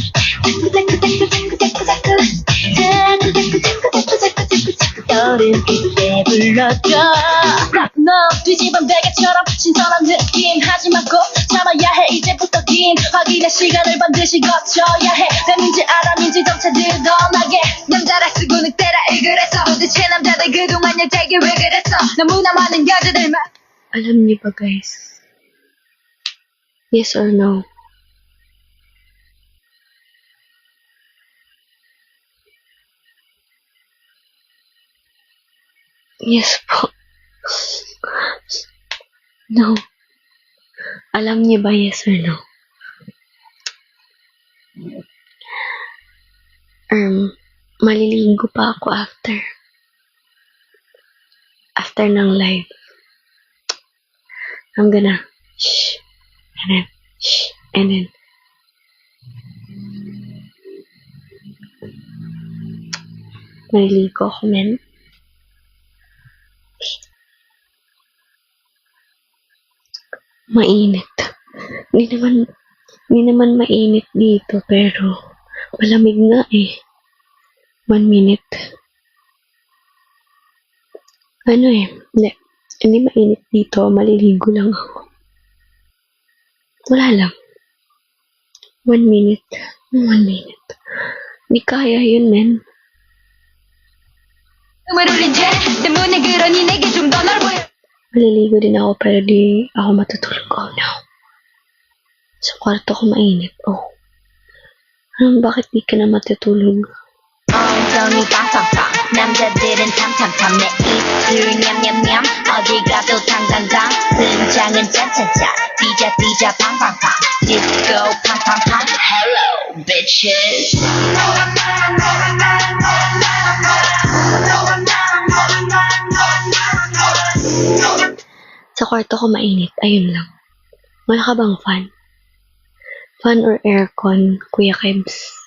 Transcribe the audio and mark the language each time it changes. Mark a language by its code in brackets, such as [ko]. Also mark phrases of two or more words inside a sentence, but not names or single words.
[ko] 자꾸 떠오르는 그때 불러줘 너 뒤집은 베개처럼 신선한 느낌 하지만 꼭 참아야 해 이제부터 긴 확인의 시간을 반드시 거쳐야 해 뱀인지 아람인지 점차 드러나게 남자라 쓰고 늑대라 그랬어 도대체 남자들 그동안 여자에게 왜 그랬어 너무나 많은 여자들만 [tl] Alam niyo ba guys? [en] Yes or no? [tl] Yes po. No. Alam niyo ba [en] yes or no? [tl] Maliligo pa ako after ng live. [en] I'm gonna shh, and then [tl] maliligo ako, [en] men. [tl] Mainit. Hindi naman mainit dito, pero malamig nga eh. [en] 1 minute. [tl] Hindi mainit dito, maliligo lang ako. Wala lang. 1 minute. 1 minute. Hindi kaya yun, men. [ko] 때문에 그러니 내게 좀 더 넓어요 [tl] Maliligo din ako, pero di ako matutulog. [en] Oh no. [tl] Sa kwarto ko mainit. Oh. Bakit di ka na matutulog? [ko] 엉덩이 팡팡팡 남자들은 탐탐탐 내 입술 냠냠냠 어디 가도 당당당 등장은 짠짠짠 삐자 팡팡팡 디스코 팡팡팡 [en] Hello bitches [tl] Sa kwarto ko mainit. Ayun lang. Wala ka bang fan? [en] Fan or aircon, [tl] Kuya Kebs?